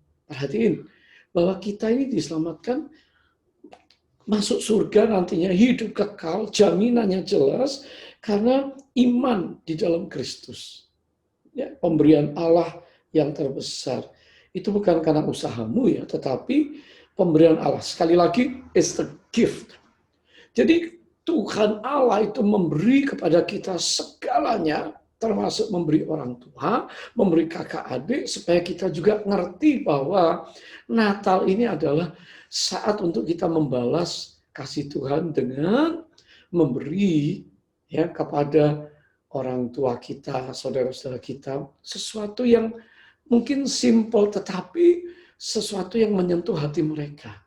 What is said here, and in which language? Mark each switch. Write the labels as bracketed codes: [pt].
[id] Perhatiin, bahwa kita ini diselamatkan, masuk surga nantinya, hidup kekal, jaminannya jelas, karena iman di dalam Kristus. Ya, pemberian Allah yang terbesar. Itu bukan karena usahamu ya, tetapi pemberian Allah. Sekali lagi, [en] it's the gift. [id] Jadi Tuhan Allah itu memberi kepada kita segalanya, termasuk memberi orang tua, memberi kakak adik, supaya kita juga ngerti bahwa Natal ini adalah saat untuk kita membalas kasih Tuhan dengan memberi ya kepada orang tua kita, saudara-saudara kita, sesuatu yang mungkin simple tetapi sesuatu yang menyentuh hati mereka.